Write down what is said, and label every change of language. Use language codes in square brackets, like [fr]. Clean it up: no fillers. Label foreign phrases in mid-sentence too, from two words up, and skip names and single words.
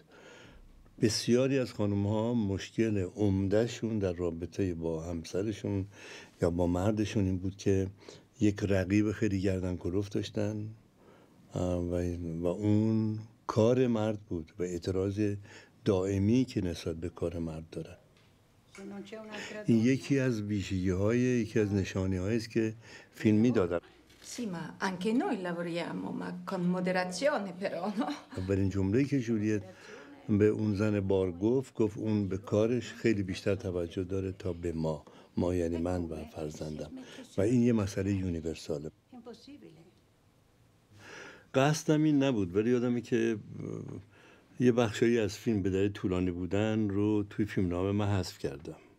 [fa] بسیاری از خانم‌ها مشکل عمده‌شون در رابطه با همسرشون یا با مردشون این بود که یک رقیب خیلی گردن کلفت داشتن و اون کار مرد بود و اعتراض دائمی که نسبت به کار مرد دارن. این یکی از ویژگی‌های، یکی از نشانی‌هایی است که فیلمی دادن. [it] Sì, ma anche noi lavoriamo, ma con moderazione però, no? [fa] اولین جمله‌ای که جولیت به اون زن بار گفت اون به کارش خیلی بیشتر توجه داره تا به ما یعنی من و فرزندم، و این یه مسئله یونیورساله. قصدم این نبود، ولی یادمه که یه بخشایی از فیلم به دلیل طولانی بودن رو توی فیلمنامه من حذف کردم.